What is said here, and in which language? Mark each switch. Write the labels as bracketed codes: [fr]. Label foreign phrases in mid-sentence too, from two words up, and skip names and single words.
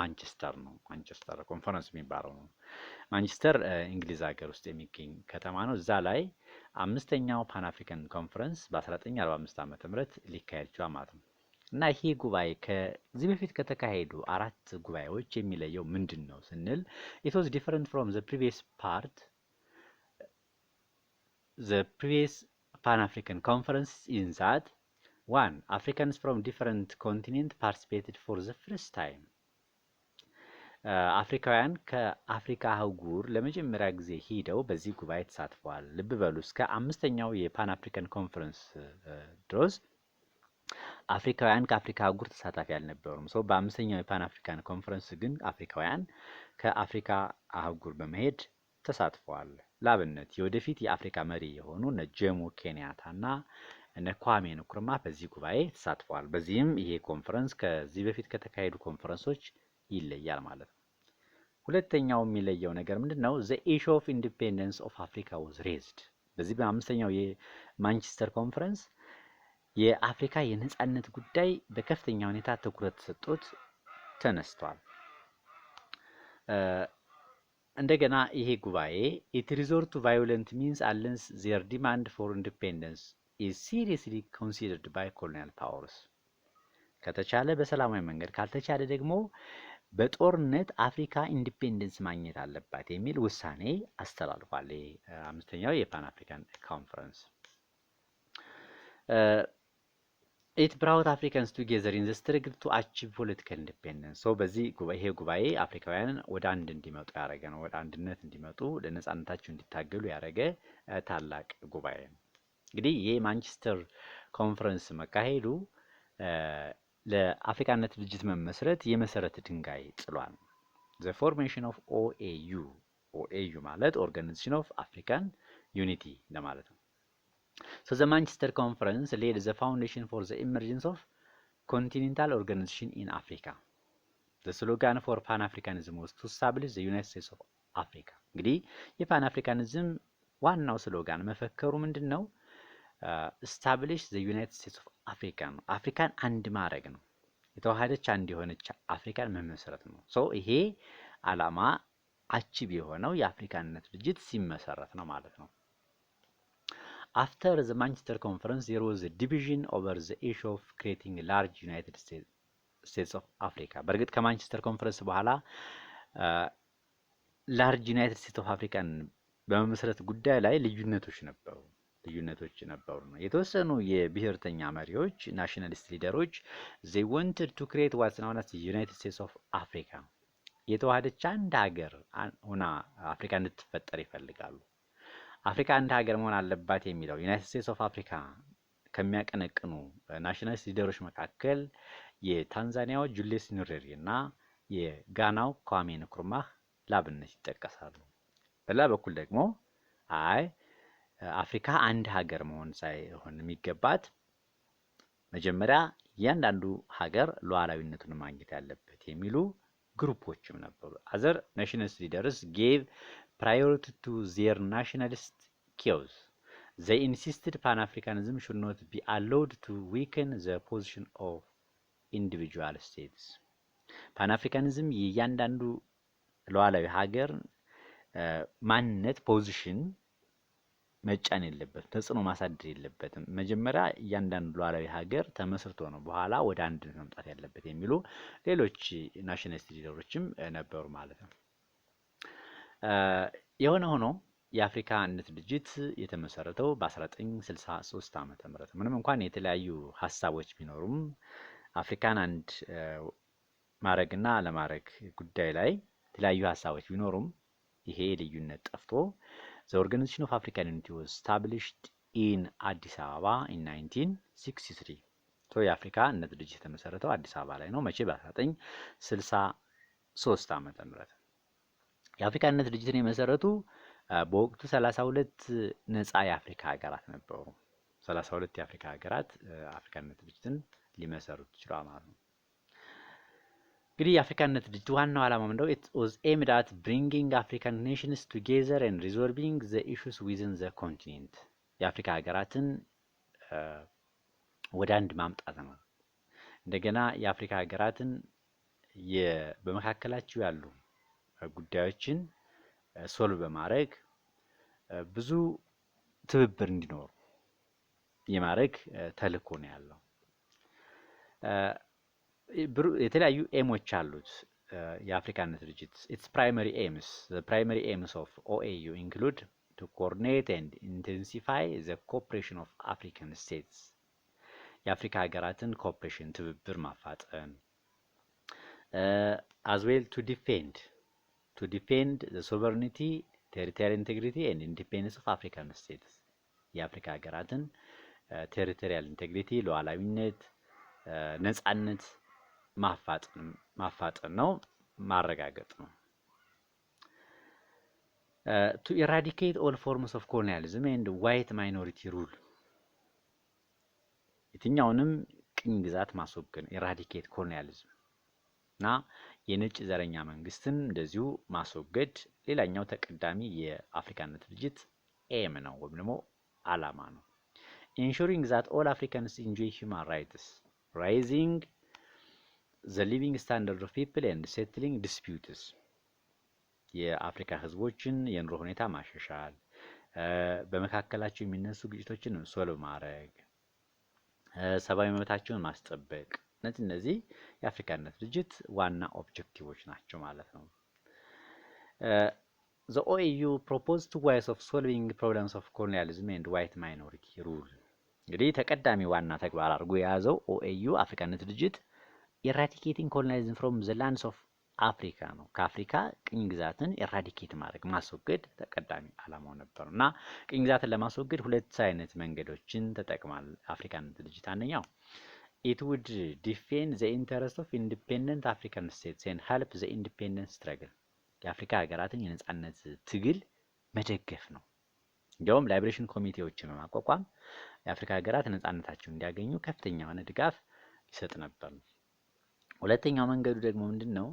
[am] ማንቸስተር ነው። ማንቸስተር ኮንፈረንስ የሚባለው ነው። ማንቸስተር እንግሊዝ ሀገር ውስጥ የሚገኝ ከተማ ነው። እዛ ላይ አምስተኛው ፓን አፍሪካን ኮንፈረንስ በ1945 ዓመተ ምህረት ሊካሄድ ችሏል ማለት ነው። እና ይሄ ጉባኤ ከዚህ በፊት ከተካሄዱ 4 ጉባኤዎች የሚለየው ምንድን ነው ስንል [en] it was different from the previous Pan African conference in that one Africans from different continent participated for the first time [am] አፍሪካውያን ከአፍሪካ አህጉር ለመጀመሪያ ጊዜ ሄደው በዚህ ጉባኤ ተሳትፈዋል። ልብ በሉ እስከ አምስተኛው የፓን አፍሪካን ኮንፈረንስ ድረስ አፍሪካውያን ከአፍሪካ አህጉር ተሳታፊ አልነበሩም። በአምስተኛው የፓን አፍሪካን ኮንፈረንስ ግን አፍሪካውያን ከአፍሪካ አህጉር በመሄድ ተሳትፈዋል። ላብነት የወደፊት የአፍሪካ መሪ የሆኑ እነ ጆሞ ኬንያታና እነ ኳሜ ንክሩማ በዚህ ጉባኤ ተሳትፈዋል። በዚህም ይሄ ኮንፈረንስ ከዚህ በፊት ከተካሄዱ ኮንፈረንሶች ይለያል ማለት ነው። ሁለተኛው የሚለየው ነገር ምንድነው? [en] the issue of independence of Africa was raised [am] በዚህ በአምስተኛው የማንቸስተር ኮንፈረንስ የአፍሪካ የነጻነት ጉዳይ በከፍተኛ ሁኔታ ትኩረት ተሰጥቶት ተነስቷል። እንደገና ይሄ ጉባኤ [en] it resort to violent means unless their demand for independence is seriously considered by colonial powers [am] ከተቻለ በሰላማዊ መንገድ ካልተቻለ ደግሞ በጦርነት አፍሪካ ኢንዲፔንደንስ ማግኘት አለባት የሚል ውሳኔ አስተላልፏል። አምስተኛው የፓን አፍሪካን ኮንፈረንስ [en] it brought Africans together in the struggle to achieve political independence [am] በዚህ ጉባኤ አፍሪካውያንን ወደ አንድ እንዲመጡ ያደረገ ነው። ወደ አንድነት እንዲመጡ ለነጻነታቸው እንዲታገሉ ያደረገ ታላቅ ጉባኤ ነው። እንግዲህ ይሄ ማንቸስተር ኮንፈረንስ መካሄዱ ለአፍሪካነት ድርጅት መመስረት የመሰረት ድንጋይ ጥሏል። [en] the formation of OAU ማለት Organization of African Unity [am] ለማለት ነው። [en] so the Manchester Conference laid the foundation for the emergence of continental organization in Africa the slogan for Pan-Africanism was to establish the United States of Africa [am] እንግዲህ የፓን አፍሪካኒዝም ዋናው ስሎጋን መፈከሩ ምንድነው? [en] establish the United States of Africa [am] ነው። አፍሪካን አንድ ማድረግ ነው። የተዋሃደች አንድ የሆነች አፍሪካን መመስረት ነው። ይሄ ዓላማ አቺቭ የሆነው የአፍሪካነት ድርጅት ሲመሰረት ነው ማለት ነው። [en] After the Manchester Conference there was a division over the issue of creating a large United States of Africa [am] በእርግጥ ከማንቸስተር ኮንፈረንስ በኋላ [en] large United States of Africa [am] በመመስረት ጉዳይ ላይ ልዩነቶች ነበሩ። ልዩነቶች ነበሩ ነው። የተወሰኑ የብሔርተኛ መሪዎች [en] nationalist leaders they wanted to create what's known as the United States of Africa [am] የተዋሃደች አንድ ሀገር ሆና አፍሪካ እንድትፈጠር ይፈልጋሉ። አፍሪካ አንድ ሀገር መሆን አለባት የሚለው [en] United States of Africa [am] ከሚያቀነቅኑ [en] nationalist leaders [am] መካከል የታንዛኒያው ጁሊየስ nyerere እና የጋናው ኳሜ ንክሩማህ ላብነት ይጠቀሳሉ። በሌላ በኩል ደግሞ አይ አፍሪካ አንድ ሀገር መሆን ሳይሆን የሚገባት መጀመሪያ እያንዳንዱ ሀገር ሉዓላዊነቱን ማግኘት ያለበት የሚሉ ግሩፖችም ነበሩ። [en] other nationalist leaders gave priority to their nationalist cause. They insisted Pan-Africanism should not be allowed to weaken the position of individual states. [am] ፓንአፍሪካኒዝም የእያንዳንዱ ሉዓላዊ ሀገር ማንነት ፖዚሽን መጫን የለበትም፣ ተጽዕኖ ማሳደር የለበትም። መጀመሪያ እያንዳንዱ ሉዓላዊ ሀገር ተመስርቶ ነው በኋላ ወደ አንድነት መምጣት ያለበት የሚሉ ሌሎች [en] nationalist leaders [am] ነበሩ ማለት ነው። የሆነ ሆኖ የአፍሪካ አንድነት ድርጅት የተመሰረተው በ1963 ዓመተ ምህረት ምንም እንኳን የተለያዩ ሀሳቦች ቢኖሩም አፍሪካን አንድ ማረግና ለማረግ ጉዳይ ላይ የተለያዩ ሀሳቦች ቢኖሩም ይሄ ልዩነት ጠፍቶ [en] the Organization of African Unity was established in አዲስ አበባ in 1963 [am] የአፍሪካ አንድነት ድርጅት የተመሰረተው አዲስ አበባ ላይ ነው። መቼ? በ1963 ዓመተ ምህረት። የአፍሪካ አንድነት ድርጅትን የመሰረቱ በወቅቱ 32 ነፃ የአፍሪካ ሀገራት ነበሩ። 32 የአፍሪካ ሀገራት አፍሪካ አንድነት ድርጅትን ሊመሰረቱ ይችላል ማለት ነው። እንግዲህ የአፍሪካ አንድነት ድርጅት ዋናው ዓላማ ምንድነው? [en] it was aimed at bringing African nations together and resolving the issues within the continent የአፍሪካ ሀገራትን [am] ወደ አንድ ማምጣት ነው። እንደገና የአፍሪካ ሀገራትን በመካከላቸው ያሉ ጉዳዮችን ሶልቭ በማድረግ ብዙ ትብብር እንዲኖር የማድረግ ተልዕኮ ነው ያለው። የተለያዩ ኤሞች አሉት የአፍሪካ አንድነት ድርጅት። [en] its primary aims of OAU include to coordinate and intensify the cooperation of African states [am] የአፍሪካ ሀገራትን ኮኦፕሬሽን ትብብር ማፋጠን [en] as well to defend the sovereignty, territorial integrity and independence of African states [am] የአፍሪካ ሀገራትን [en] territorial integrity [am] ሉዓላዊነት፣ ነፃነት ማፋጠን ነው፣ ማረጋገጥ ነው። [en] to eradicate all forms of colonialism and white minority rule [am] የትኛውንም ቅኝ ግዛት ማስወገድ [en] eradicate colonialism እና [am] የነጭ ዘረኛ መንግስትን እንደዚሁ ማስወገድ ሌላኛው ተቀዳሚ የአፍሪካ አንድነት ድርጅት ኤም ነው ወይም ደግሞ ዓላማ ነው። [en] ensuring that all Africans enjoy human rights, raising the living standard of people and settling disputes [am] የአፍሪካ ህዝቦችን የኑሮ ሁኔታ ማሻሻል፣ በመካከላቸው የሚነሱ ግጭቶችን ሶልቭ ማድረግ፣ ሰብአዊ መብታቸውን ማስጠበቅ እነዚህ የአፍሪካ አንድነት ድርጅት ዋና ኦብጀክቲቮች ናቸው ማለት ነው። [en] the OAU proposed two ways of solving problems of colonialism and white minority rule [am] እንግዲህ ተቀዳሚ ዋና ተግባር አድርጎ የያዘው OAU አፍሪካ አንድነት ድርጅት [en] eradicating colonialism from the lands of [am] አፍሪካ ነው። ከአፍሪካ ቅኝ ግዛትን ኤራዲኬት ማድረግ ማስወገድ ተቀዳሚ ዓላማው ነበር እና ቅኝ ግዛትን ለማስወገድ ሁለት አይነት መንገዶችን ተጠቅሟል አፍሪካ አንድነት ድርጅት። አንደኛው [en] it would defend the interest of independent African states and help the independence struggle [am] የአፍሪካ ሀገራትን የነጻነት ትግል መደገፍ ነው። እንዲያውም ላይብሬሽን ኮሚቴዎችን በማቋቋም የአፍሪካ ሀገራት ነጻነታቸውን እንዲያገኙ ከፍተኛ የሆነ ድጋፍ ይሰጥ ነበር። ሁለተኛው መንገዱ ደግሞ ምንድነው?